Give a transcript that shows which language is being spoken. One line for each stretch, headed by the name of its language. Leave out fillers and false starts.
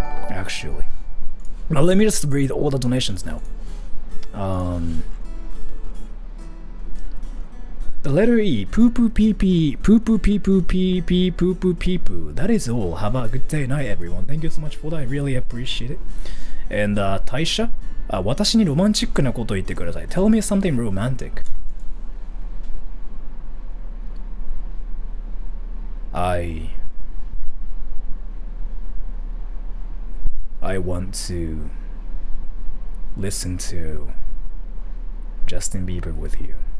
English: Actually. Now let me just read all the donations now. The letter E, poo poo pee pee, poo poo pee poo pee pee, poo poo pee poo. That is all. Have a good day and night, everyone. Thank you so much for that. I really appreciate it.
Japanese: And Taisha, 私にロマンチックなことを言ってください.
English: Tell me something romantic. I want to listen to Justin Bieber with you.